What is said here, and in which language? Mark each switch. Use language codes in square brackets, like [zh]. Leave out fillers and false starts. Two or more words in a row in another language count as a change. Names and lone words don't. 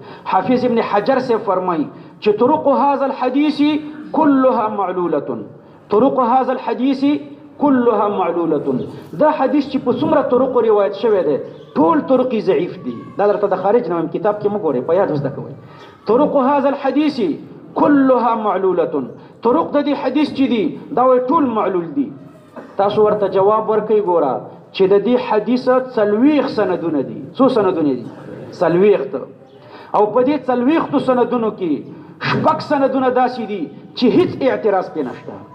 [ps] حافظ ابن حجر سے فرمایي چې [ar] طرق هذا الحديث كلها معلولة. طرق هذا الحديث كلها معلولة. [ps] دا حدیث چې په څومره طرق روایت شوی دی ټول طرق ضعیف دي. دا درته د خارج نه کتاب کې مګورئ، په یاد وزده کوئ. [ar] طرق هذا الحديث كلها معلولة. [ps] طرق د دې حدیث چې دي دا ټول معلول دي. تاسو ورته جواب ورکړئ ګوره چې د دې حدیث 40 سندونه دي. څو سندونه دي؟ 40. او په دې 40 سندونو کې 6 سندونه داسې دي چې هیڅ اعتراض پې نشته.